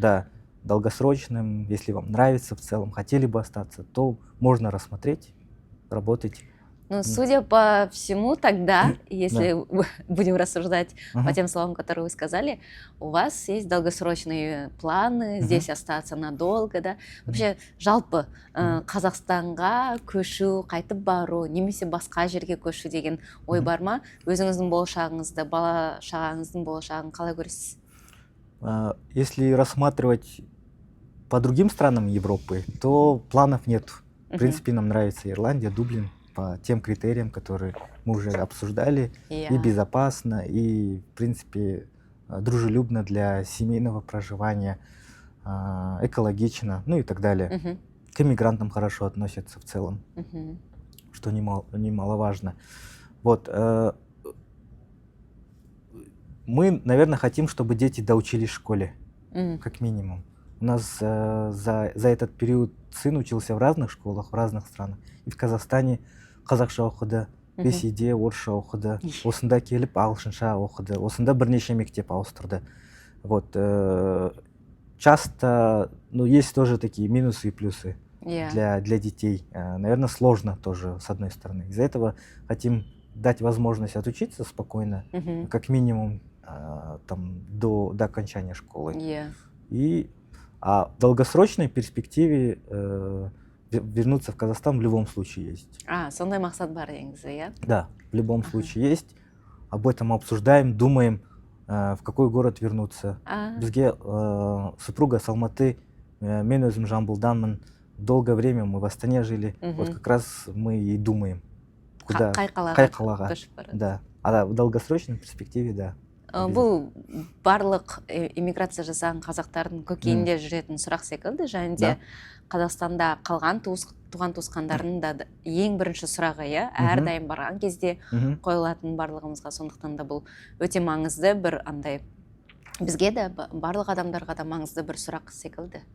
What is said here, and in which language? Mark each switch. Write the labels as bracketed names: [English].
[Russian] да, долгосрочным, если вам нравится в целом, хотели бы остаться, то можно рассмотреть, работать. Ну, судя по всему, тогда, если будем рассуждать по тем словам, которые вы сказали, у вас есть долгосрочные планы здесь остаться надолго, да? [Kazakh] Вообще, жалпы Қазақстанға көшу, қайтып бару, немесе басқа жерге көшу деген ой бар ма? Өзіңіздің болашағыңызды, бала шағаңыздың болашағын қалай көресіз? [Russian] Если рассматривать по другим странам Европы, то планов нет. В принципе, нам нравится Ирландия, Дублин, по тем критериям, которые мы уже обсуждали, и безопасно, и, в принципе, дружелюбно для семейного проживания, экологично, ну и так далее. к иммигрантам хорошо относятся в целом, что немаловажно. Вот, мы, наверное, хотим, чтобы дети доучились в школе, как минимум. У нас за этот период сын учился в разных школах, в разных странах. И в Казахстане [Kazakh] қазақша оқыды, ресейде орысша оқыды, осында келіп ағылшынша оқыды, осында бірнеше мектеп ауыстырды. [Russian] Вот, часто, ну, есть тоже такие минусы и плюсы для детей. Наверное, сложно тоже, с одной стороны. Из-за этого хотим дать возможность отучиться спокойно, как минимум там, до окончания школы. А в долгосрочной перспективе вернуться в Казахстан в любом случае есть. [Kazakh] Сондай мақсат бар деңіз, иә? [Russian] Да, в любом случае есть. Об этом обсуждаем, думаем, в какой город вернуться. [Kazakh] Бізге [Russian] супруга с Алматы, [Kazakh] мен өзім Жамбылданмын. [Russian] Долгое время мы в Астане жили. Вот как раз мы и думаем, куда. [Kazakh] Қай қалаға. [Russian] Да. А в долгосрочной перспективе, да. [Kazakh] Бұл барлық иммиграция жасаған қазақтардың көкейінде жүретін сұрақ секілді, және де Қазақстанда қалған туған туысқандарының да ең бірінші сұрағы, иә, әрдайым барған кезде қойылатын барлығымызға. Сондықтан да бұл өте маңызды бір андай, бізге де барлық адамдарға да маңызды бір сұрақ секілді.